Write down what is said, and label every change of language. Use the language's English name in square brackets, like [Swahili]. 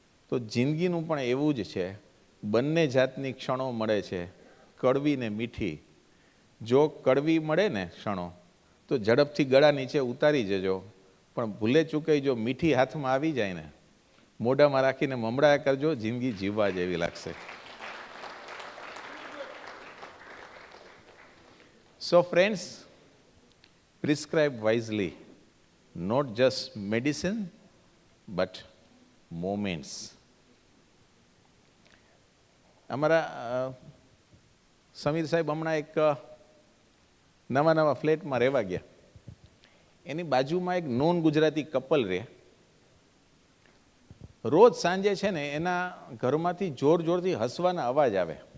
[Gujarati] તો જિંદગીનું પણ એવું જ છે, બંને જાતની ક્ષણો મળે છે, કડવી ને મીઠી. જો કડવી મળે ને ક્ષણો તો ઝડપથી ગળા નીચે ઉતારી જજો, પણ ભૂલે ચૂકે જો મીઠી હાથમાં આવી જાય ને મોઢામાં રાખીને મમડાયા કરજો, જિંદગી જીવવા જેવી લાગશે. [English] So friends, prescribe wisely, not just medicine, but moments. [Gujarati] અમારા સમીર સાહેબ હમણાં એક નવા ફ્લેટમાં રહેવા ગયા. એની બાજુમાં એક નોન ગુજરાતી કપલ રહે. રોજ સાંજે છે ને એના ઘરમાંથી જોરથી હસવાના અવાજ આવે.